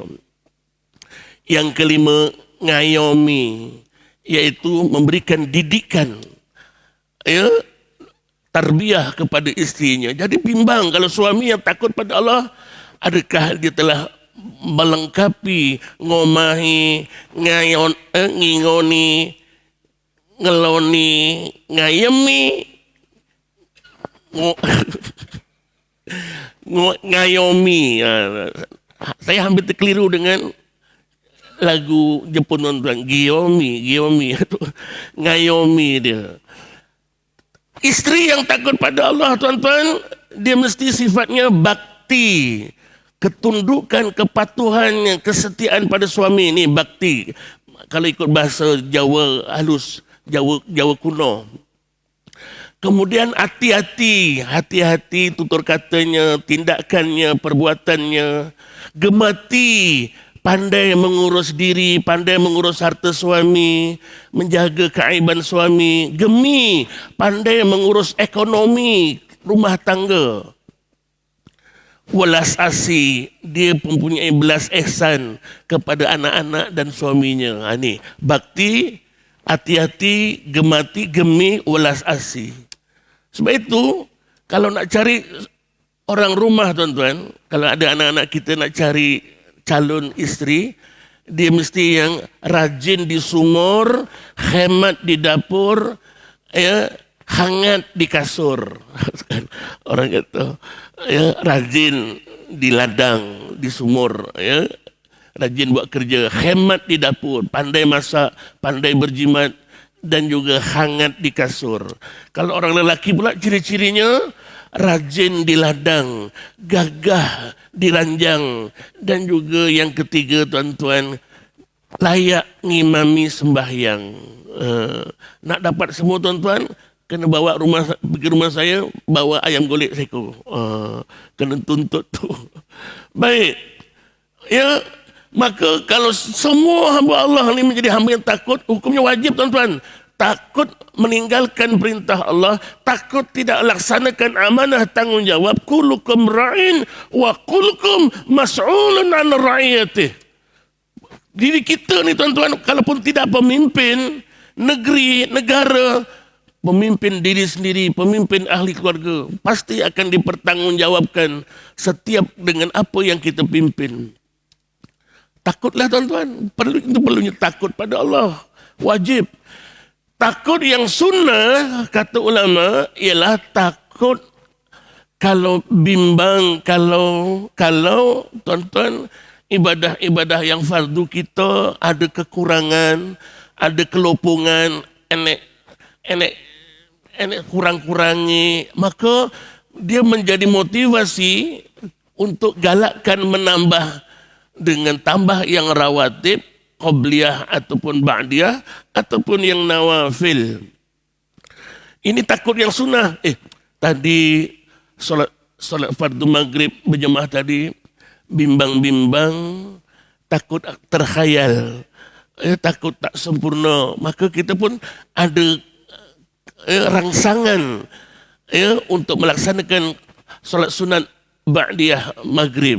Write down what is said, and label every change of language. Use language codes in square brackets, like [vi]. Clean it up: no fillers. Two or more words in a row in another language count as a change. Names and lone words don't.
[ms] Yang kelima, ngayomi. Iaitu memberikan didikan. Ya. Tarbiyah kepada isterinya. Jadi bimbang kalau suami yang takut pada Allah, adakah dia telah melengkapi [jv] ngomahi, ngingoni, ngeloni, ngayemi, Ngayomi. [ms] Saya hampir terkeliru dengan lagu Jepun tuan. Giyomi itu ngayomi dia. Isteri yang takut pada Allah tuan-tuan, dia mesti sifatnya bakti. Ketundukan, kepatuhan, kesetiaan pada suami ini bakti. Kalau ikut bahasa Jawa halus, Jawa kuno. Kemudian hati-hati tutur katanya, tindakannya, perbuatannya. Gemati, pandai mengurus diri, pandai mengurus harta suami, menjaga keaiban suami. Gemi, pandai mengurus ekonomi rumah tangga. [jv] Welas asih, [ms] dia mempunyai belas ihsan kepada anak-anak dan suaminya. Ini bakti, hati-hati, [jv] gemati, gemi, welas asih. [ms] Sebab itu, kalau nak cari orang rumah tuan-tuan, kalau ada anak-anak kita nak cari calon isteri, dia mesti yang rajin di sumur, hemat di dapur, ya, hangat di kasur. Orang kata, ya, rajin di ladang, di sumur, ya, rajin buat kerja, hemat di dapur, pandai masak, pandai berjimat, dan juga hangat di kasur. Kalau orang lelaki pula ciri-cirinya rajin di ladang, gagah di ranjang, dan juga yang ketiga tuan-tuan, layak ngimami sembahyang. Nak dapat semua tuan-tuan, kena bawa pergi rumah saya, bawa ayam golek seko. Kena tuntut tu. Baik. Ya, maka kalau semua hamba Allah ini menjadi hamba yang takut, hukumnya wajib tuan-tuan. Takut meninggalkan perintah Allah, takut tidak laksanakan amanah tanggungjawab. [ar] Kullukum ra'in wa kullukum mas'ulun an ra'iyatih. [ms] Diri kita ni tuan-tuan, kalaupun tidak pemimpin negeri, negara, pemimpin diri sendiri, pemimpin ahli keluarga, pasti akan dipertanggungjawabkan setiap dengan apa yang kita pimpin. Takutlah tuan-tuan, perlunya takut pada Allah, wajib. Takut yang sunnah, kata ulama, ialah takut kalau bimbang, kalau tuan-tuan, ibadah-ibadah yang fardu kita ada kekurangan, ada kelopungan, [jv] enek kurang-kurangi, [ms] maka dia menjadi motivasi untuk galakkan menambah dengan tambah yang rawatib, qabliyah ataupun ba'diyah ataupun yang nawafil. Ini takut yang sunnah. Tadi solat fardu maghrib berjemaah tadi, bimbang-bimbang, takut terkhayal, takut tak sempurna, maka kita pun ada rangsangan untuk melaksanakan solat sunat ba'diyah maghrib.